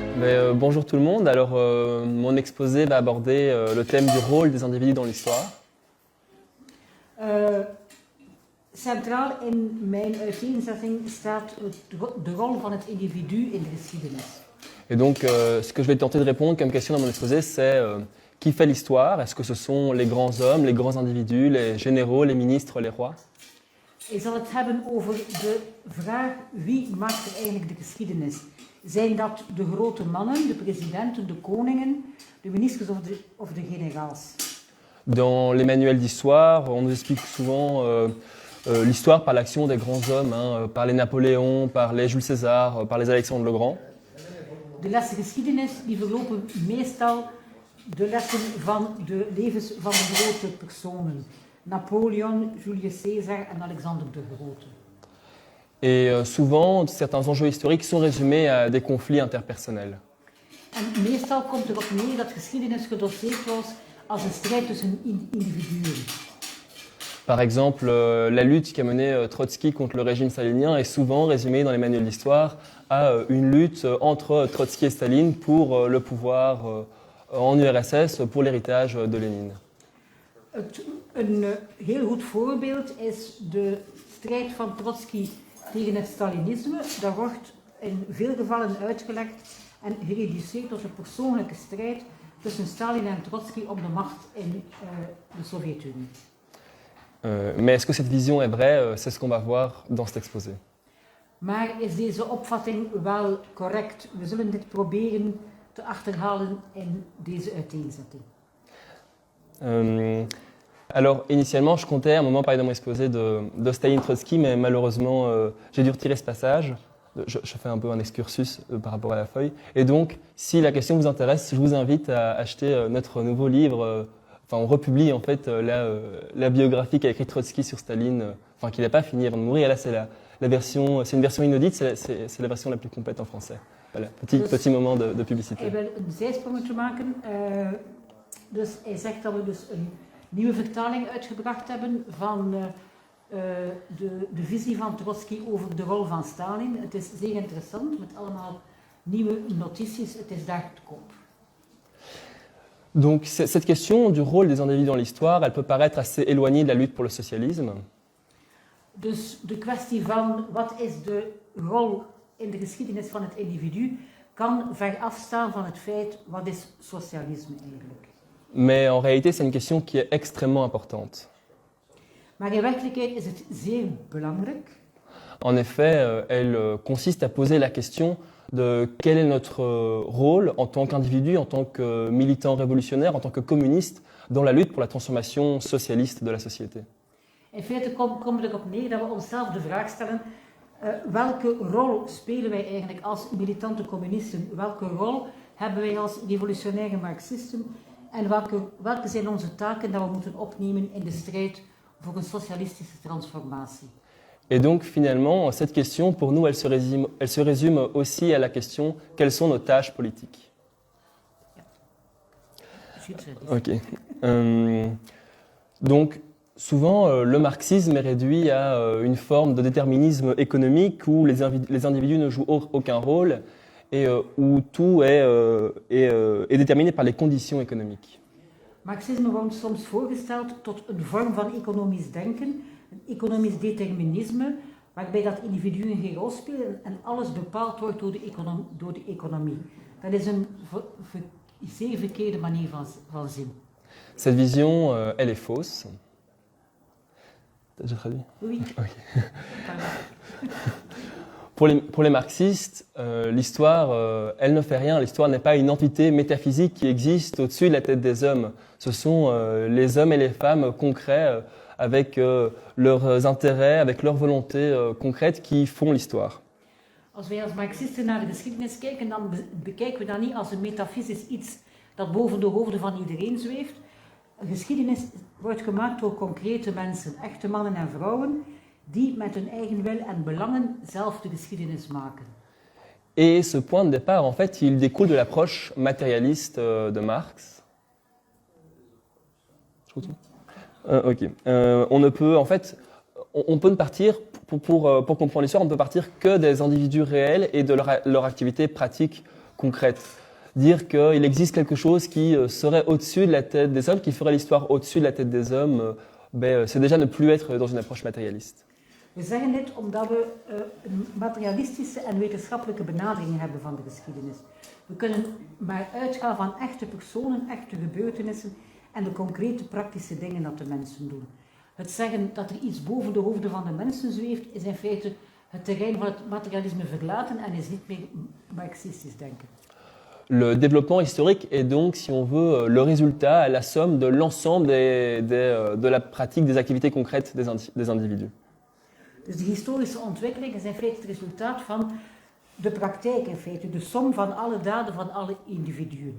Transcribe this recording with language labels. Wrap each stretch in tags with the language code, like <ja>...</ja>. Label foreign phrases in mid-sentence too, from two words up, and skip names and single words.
<fr>Bonjour tout le monde. Alors, mon exposé va aborder le thème du rôle des individus dans l'histoire.</fr> <nl>Centraal in mijn uiteenzetting staat de rol van het individu in de geschiedenis.</nl> <fr>Et donc, ce que je vais tenter de répondre comme question dans mon exposé, c'est qui fait l'histoire? Est-ce que ce sont les grands hommes, les grands individus, les généraux, les ministres, les rois?</fr> <nl>Ik zal het hebben over de vraag wie maakt er eigenlijk de geschiedenis. Zijn dat de grote mannen, de presidenten, de koningen, de ministers of de generaals?</nl> <fr>Dans les manuels d'histoire, on nous explique souvent l'histoire par l'action des grands hommes, par les Napoléon, par les Jules César, par les Alexandre le Grand.</fr> <nl>De lessen geschiedenis die verlopen meestal de lessen van de levens van de grote personen. Napoleon, Julius Caesar en Alexander de Grote.</nl> <fr>Et souvent, certains enjeux historiques sont résumés à des conflits interpersonnels.</fr> <nl>En meestal komt erop neer dat geschiedenis gedoseerd was als een strijd tussen individuen.</nl> <fr>Par exemple, la lutte qu'a menée Trotsky contre le régime stalinien est souvent résumée dans les manuels d'histoire à une lutte entre Trotsky et Staline pour le pouvoir en URSS, pour l'héritage de Lénine.</fr> <nl>Een heel goed voorbeeld is de strijd van Trotsky tegen het Stalinisme. Dat wordt in veel gevallen uitgelegd en gereduceerd tot een persoonlijke strijd tussen Stalin en Trotsky om de macht in de Sovjet-Unie.</nl> <fr>Mais est-ce que cette vision est vraie? C'est ce qu'on va voir dans cet exposé.</fr> <nl>Maar is deze opvatting wel correct? We zullen dit proberen te achterhalen in deze uiteenzetting.</nl> <fr>Alors, initialement, je comptais à un moment parler dans mon exposé de Staline-Trotsky, mais malheureusement, j'ai dû retirer ce passage. Je fais un peu un excursus par rapport à la feuille. Et donc, si la question vous intéresse, je vous invite à acheter notre nouveau livre. On republie en fait la biographie qu'a écrite Trotsky sur Staline, qu'il n'a pas fini avant de mourir. Et là, c'est la version, c'est une version inédite, c'est la version la plus complète en français. Voilà, petit moment de publicité.</fr> <nl>Hij wil een zijsprongetje maken. Dus hij zegt dat we dus een nieuwe vertaling uitgebracht hebben van de visie van Trotsky over de rol van Stalin. Het is zeer interessant met allemaal nieuwe notities. Het is daar te koop.</nl> <fr>Donc cette question du rôle des individus dans l'histoire, elle peut paraître assez éloignée de la lutte pour le socialisme.</fr> <nl>Dus de kwestie van wat is de rol in de geschiedenis van het individu kan ver afstaan van het feit wat is socialisme eigenlijk.</nl> <fr>Mais en réalité, c'est une question qui est extrêmement importante.</fr> <nl>Maar in werkelijkheid is het zeer belangrijk.</nl> <fr>En effet, elle consiste à poser la question de quel est notre rôle en tant qu'individu, en tant que militant révolutionnaire, en tant que communiste, dans la lutte pour la transformation socialiste de la société.</fr> <nl>In feite komen we erop neer dat we onszelf de vraag stellen, welke rol spelen wij eigenlijk als militante communisten? Welke rol hebben wij als revolutionaire marxisten? En welke zijn onze taken dat we moeten opnemen in de strijd voor een socialistische transformatie?</nl> <fr>Et donc finalement, cette question, pour nous, elle se résume aussi à la question quelles sont nos tâches politiques. Ok. Donc souvent, le marxisme est réduit à une forme de déterminisme économique où les individus ne jouent aucun rôle et où tout est déterminé par les conditions économiques.</fr> <nl>Marxisme wordt soms voorgesteld tot een vorm van economisch denken, een economisch determinisme, waarbij dat individuen geen rol spelen en alles bepaald wordt door de economie. Dat is een zeer verkeerde manier van zien.</nl> <fr>Cette vision, elle est fausse. T'as déjà traduit? Oui. Okay. Pour les marxistes, l'histoire, elle ne fait rien. L'histoire n'est pas une entité métaphysique qui existe au-dessus de la tête des hommes. Ce sont les hommes et les femmes concrets avec leurs intérêts, avec leurs volontés concrètes qui font l'histoire.</fr> <nl>Als wij als marxisten naar de geschiedenis kijken, dan bekijken we dat niet als een metafysisch iets dat boven de hoofden van iedereen zweeft. Een geschiedenis wordt gemaakt door concrete mensen, echte mannen en vrouwen, die met hun eigen wil en belangen zelf de geschiedenis maken.</nl> <fr>Et ce point de départ, en fait, il découle de l'approche matérialiste de Marx. Je continue. Ok. On peut partir, pour comprendre l'histoire, on ne peut partir que des individus réels et de leur activité pratique concrète. dire qu'il existe quelque chose qui serait au-dessus de la tête des hommes, qui ferait l'histoire au-dessus de la tête des hommes, c'est déjà ne plus être dans une approche matérialiste.</fr> <nl>We zeggen dit omdat we een materialistische en wetenschappelijke benadering hebben van de geschiedenis. We kunnen maar uitgaan van echte personen, echte gebeurtenissen en de concrete praktische dingen dat de mensen doen. Het zeggen dat er iets boven de hoofden van de mensen zweeft, is in feite het terrein van het materialisme verlaten en is niet meer marxistisch denken.</nl> <fr>Le développement historique est donc, si on veut, le résultat, la somme de l'ensemble de la pratique des activités concrètes des individus.</fr> <nl>Dus de historische ontwikkeling is in feite het resultaat van de praktijk, in feite, de som van alle daden van alle individuen.</nl>